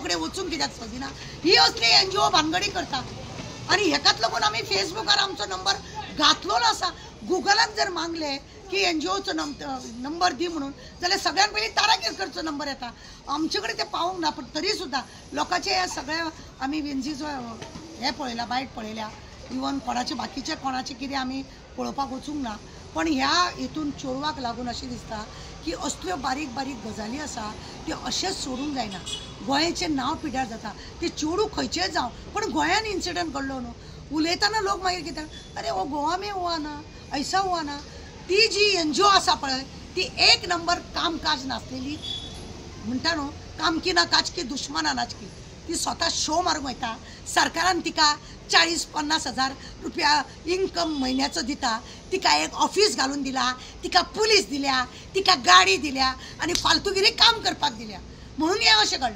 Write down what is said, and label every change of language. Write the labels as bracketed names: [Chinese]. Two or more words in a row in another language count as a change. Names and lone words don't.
[Konkani] कडेन वचूंक कित्याक सोदिना ही असली NGO भानगडी करता आनी हेकाच लागून आमी फेसबुकार आमचो नंबर घातलेलो आसा गुगलाक जर मागले की NGOचो नंबर दी म्हणून जाल्यार सगळ्यान पयलीं तारा केरकरचो नंबर येता आमचे कडेन ते पावूंक ना पण तरी सुद्दां लोकांचे हे सगळे आमी विंझीचो हे पळयला बायट पळयल्या इवन कोणाचे बाकीचे कोणाचे कितें आमी पळोवपाक वचूंक ना पण ह्या हितून चेडवाक लागून अशें दिसता की असल्यो बारीक बारीक गजाली आसा त्यो अशेंच सोडूंक जायना। गोंयचें नांव पिड्ड्यार जाता ते चेडूं खंयचेंय जावं पण गोंयान इन्सिडंट घडलो न्हू उलयतना लोक मागीर कितें अरे वो [Hindi] गोवा में हुआ ना ऐसा हुआ ना [Konkani] ती जी NGO आसा पळय ती 1 नंबर कामकाज नासलेली म्हणटा न्हू कामकी ना काचकी दुश्मना नाचकी ती स्वता शो मारूंक वयता सरकारान तिका 40-50 हजार रुपया इन्कम म्हयन्याचो दिता तिका एक ऑफिस घालून दिला तिका पुलीस दिल्या तिका गाडी दिल्या आनी फालतूगिरी काम करपाक दिल्या म्हणून हें अशें घडलां।